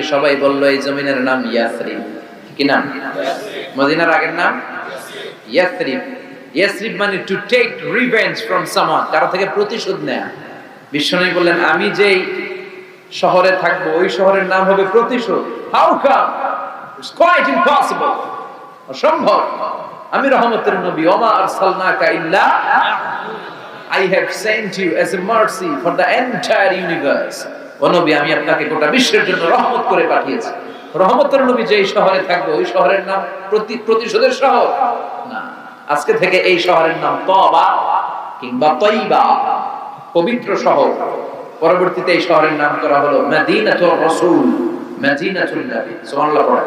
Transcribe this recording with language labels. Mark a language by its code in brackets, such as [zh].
[bn] সবাই বলল, এই জমিনের নাম ইয়াসরিব। কি নাম? মদিনার আগের নাম ইয়াসরিব। ইয়াসরিব মানে [en] to take revenge from someone, [bn] কারো থেকে প্রতিশোধ নেয়া। বিশ্বনবী বললেন, আমি যেই শহরে থাকবো ওই শহরের নাম হবে প্রতিশোধ। [en] How come? It's quite impossible, অসম্ভব। [bn] আমি রহমতের নবী, [ar] ওমা আরসালনাকা ইল্লা [en] I have sent you as a mercy for the entire universe. [bn] ও নবী, আমি আপনাকে গোটা বিশ্বের জন্য রহমত করে পাঠিয়েছি। রহমতের নবী যেই শহরে থাকবে ওই শহরের নাম প্রতিশোধের শহর না। আজকে থেকে এই শহরের নাম তওবা কিংবা তয়বা, পবিত্র শহর। পরবর্তীতে এই শহরের নাম করা হলো মদিনাতুর রাসূল, মদিনাতুন নবী। সুবহানাল্লাহ।